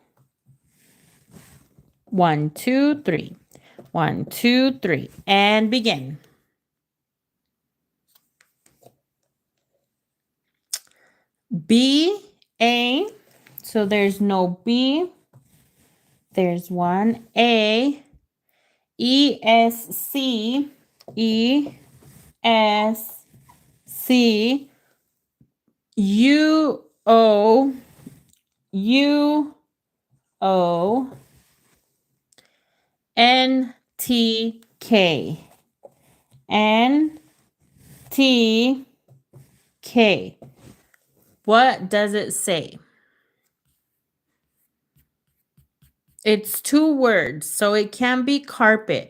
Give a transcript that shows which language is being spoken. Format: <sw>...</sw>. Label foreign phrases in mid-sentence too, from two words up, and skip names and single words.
<en>1, 2, 3. 1, 2, 3, and begin. B-A, so there's no B. There's one A. E-S-C, E-S-C, U-O, U-O, N-T-K, N-T-K. What does it say? It's 2 words, so it can be carpet.</en>